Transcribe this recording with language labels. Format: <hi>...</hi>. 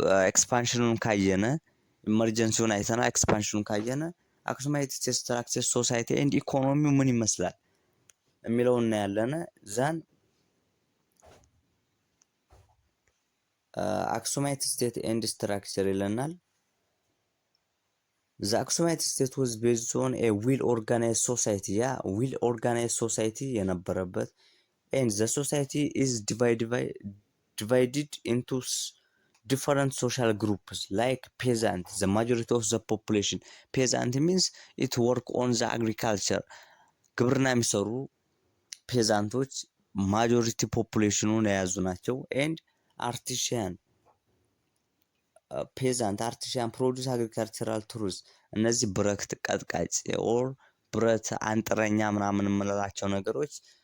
<am>ኤክስፓንሽኑን ካየነ ኢመርጀንሲውን አይተና ኤክስፓንሽኑን ካየነ አክሱማይት ስትራክቸር ሶሳይቲ ኤንድ ኢኮኖሚው ምን ይመስላል የሚለው እናያለን። ዛን አክሱማይት ስቴት ኤንድ ስትራክቸር ይለናል።</am> <en>The Aksumite state was based on a well-organized society. Well-organized society</en> <am>የነበረበት</am> <en>and the society is divided into different social groups like peasant, the majority of the population. Peasant means it work on the agriculture.</en> <am>ግብርና የሚሰሩ ፔዛንቶች ማጆሪቲ ፖፑሌሽኑን የያዙ ናቸው</am> <en>and artisan</en> <am>ፔዛንት አርቲሻን ፕሮዲዩስ አግሪካልቸራል ቱልስ እነዚህ ብረት ቀጥቃጭ ኦር ብረት አንጥረኛ ምናምን የምንላቸው ነገሮች</am>